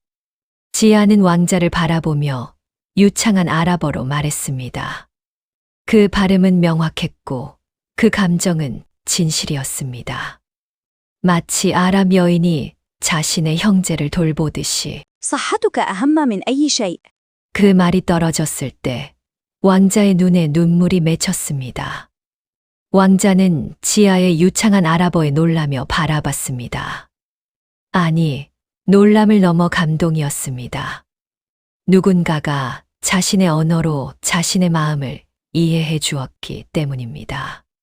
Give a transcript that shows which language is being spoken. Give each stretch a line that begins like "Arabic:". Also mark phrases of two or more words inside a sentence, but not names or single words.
Korean: 지아는 왕자를 바라보며 유창한 아랍어로 말했습니다. 그 발음은 명확했고 그 감정은 진실이었습니다. 마치 아랍 여인이 자신의 형제를 돌보듯이.
Arabic: صحتك أهم من أي شيء.
Korean: 그 말이 떨어졌을 때 왕자의 눈에 눈물이 맺혔습니다. 왕자는 지아의 유창한 아랍어에 놀라며 바라봤습니다. 아니, 놀람을 넘어 감동이었습니다. 누군가가 자신의 언어로 자신의 마음을 이해해 주었기 때문입니다.